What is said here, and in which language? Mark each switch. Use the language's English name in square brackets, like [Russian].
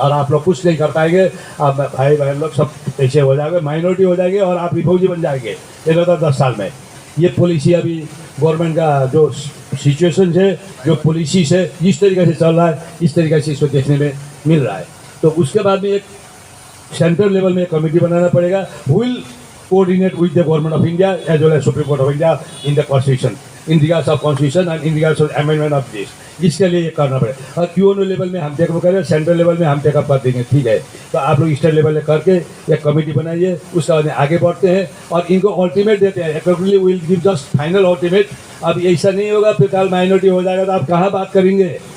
[Hindi] और आप लोग कुछ नहीं कर पाएंगे, आप भाई बहन लोग सब ऐसे हो जाएंगे, माइनॉरिटी हो जाएंगे, और आप रिफ्यूजी बन जाएंगे इन 10 साल में। ये पॉलिसी अभी गवर्नमेंट का जो सिचुएशन है, जो पॉलिसी है, जिस तरीके से चल रहा है, इस तरीके से इसको देखने में मिल रहा है। तो उसके बाद में एक सेंट्रल लेवल में एक कमेटी बनाना पड़ेगा, [English] Will coordinate with the government of India as well as Supreme Court of India in the Constitution, in regards of Constitution and in regards of amendment of this। [Hindi] इसके लिए ये करना पड़ेगा। और UNO level में हम take up करें, central level में हम टेकअप कर देंगे, ठीक है। तो आप लोग स्टेट लेवल में करके एक कमेटी बनाइए, उसके बाद आगे बढ़ते हैं और इनको अल्टीमेट देते हैं। [English] Accordingly will give just final ultimate. [Hindi] अब ऐसा नहीं होगा फिर कल माइनॉरिटी हो जाएगा तो आप कहाँ बात करेंगे,